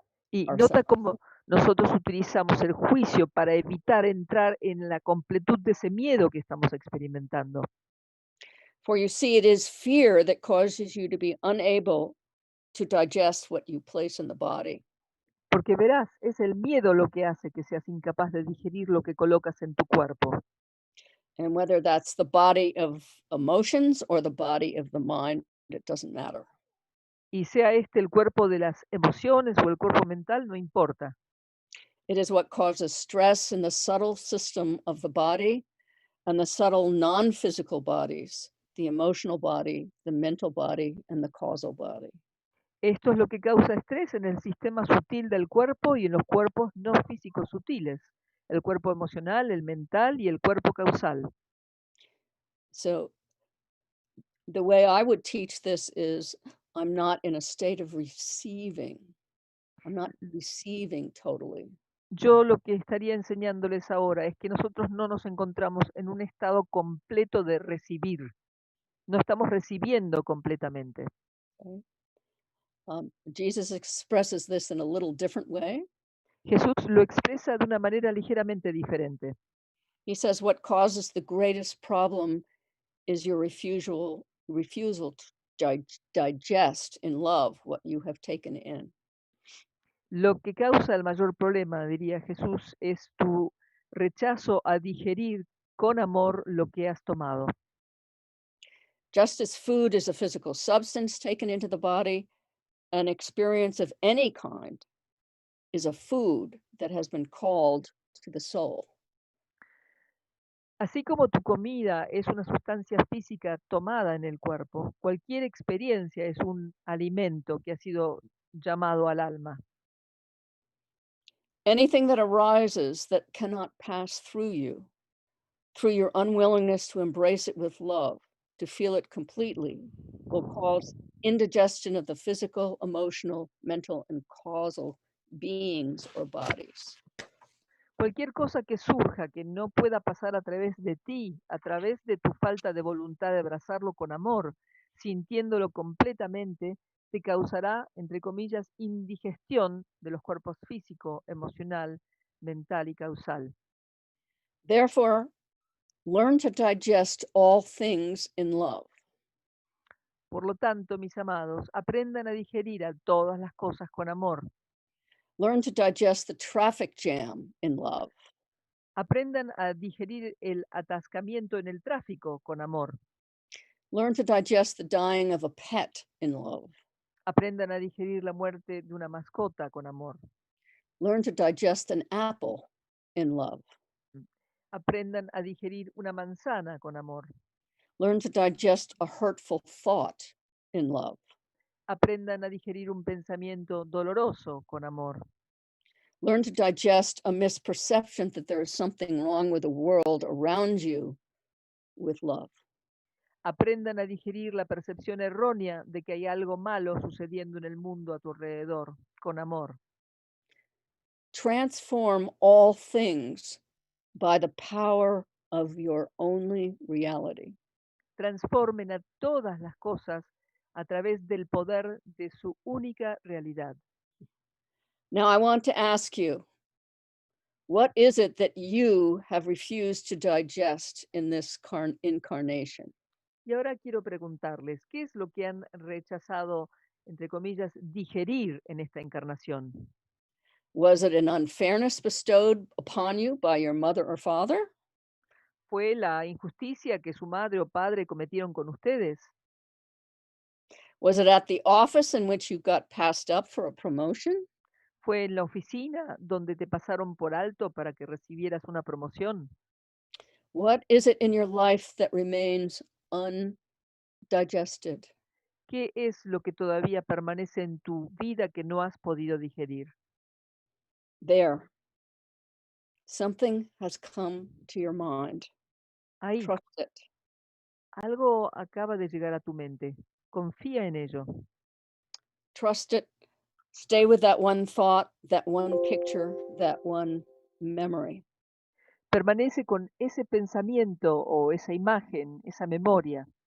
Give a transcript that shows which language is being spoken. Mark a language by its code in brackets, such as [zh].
[es] Y nota cómo nosotros utilizamos el juicio para evitar entrar en la completud de ese miedo que estamos experimentando. [en] For you see, it is fear that causes you to be unable to digest what you place in the body. [es] Porque verás, es el miedo lo que hace que seas incapaz de digerir lo que colocas en tu cuerpo. [en] And whether that's the body of emotions or the body of the mind, it doesn't matter. [es] Y sea este el cuerpo de las emociones o el cuerpo mental, no importa. [en] It is what causes stress in the subtle system of the body and the subtle non-physical bodies, the emotional body, the mental body, and the causal body. [es] Esto es lo que causa estrés en el sistema sutil del cuerpo y en los cuerpos no físicos sutiles, el cuerpo emocional, el mental y el cuerpo causal. [en] So the way I would teach this is I'm not in a state of receiving. I'm not receiving totally. [es] Yo lo que estaría enseñándoles ahora es que nosotros no nos encontramos en un estado completo de recibir. No estamos recibiendo completamente. [en] Okay. Jesus expresses this in a little different way. [es] Jesús lo expresa de una manera ligeramente diferente. [en] He says what causes the greatest problem is your refusal to digest in love what you have taken in. [es] Lo que causa el mayor problema, diría Jesús, es tu rechazo a digerir con amor lo que has tomado. [en] Just as food is a physical substance taken into the body, an experience of any kind is a food that has been called to the soul. [es] Así como tu comida es una sustancia física tomada en el cuerpo, cualquier experiencia es un alimento que ha sido llamado al alma. [en] Anything that arises that cannot pass through your unwillingness to embrace it with love, to feel it completely, will cause indigestion of the physical, emotional, mental, and causal beings or bodies. [es] Cualquier cosa que surja que no pueda pasar a través de ti, a través de tu falta de voluntad de abrazarlo con amor, sintiéndolo completamente, te causará, entre comillas, indigestión de los cuerpos físico, emocional, mental y causal. [en] Therefore, learn to digest all things in love. [es] Por lo tanto, mis amados, aprendan a digerir a todas las cosas con amor. [en] Learn to digest the traffic jam in love. [es] Aprendan a digerir el atascamiento en el tráfico con amor. [en] Learn to digest the dying of a pet in love. [es] Aprendan a digerir la muerte de una mascota con amor. [en] Learn to digest an apple in love. [es] Aprendan a digerir una manzana con amor. [en] Learn to digest a hurtful thought in love. [es] Aprendan a digerir un pensamiento doloroso con amor. [en] Learn to digest a misperception that there is something wrong with the world around you with love. [es] Aprendan a digerir la percepción errónea de que hay algo malo sucediendo en el mundo a tu alrededor con amor. [en] Transform all things by the power of your only reality. [es] Transformen a todas las cosas a través del poder de su única realidad. [en] Now I want to ask you, what is it that you have refused to digest in this incarnation? [es] Y ahora quiero preguntarles, ¿qué es lo que han rechazado, entre comillas, digerir en esta encarnación? [en] Was it an unfairness bestowed upon you by your mother or father? [es] ¿Fue la injusticia que su madre o padre cometieron con ustedes? [en] Was it at the office in which you got passed up for a promotion? [es] ¿Fue en la oficina donde te pasaron por alto para que recibieras una promoción? [en] What is it in your life that remains undigested? [es] ¿Qué es lo que todavía permanece en tu vida que no has podido digerir? [en] There. Something has come to your mind. [es] Ahí, [en] Trust it. [es] algo acaba de llegar a tu mente. Confía en ello. [en] Trust it. Stay with that one thought, that one picture, that one memory. [es] Permanece con ese pensamiento o esa imagen, esa memoria,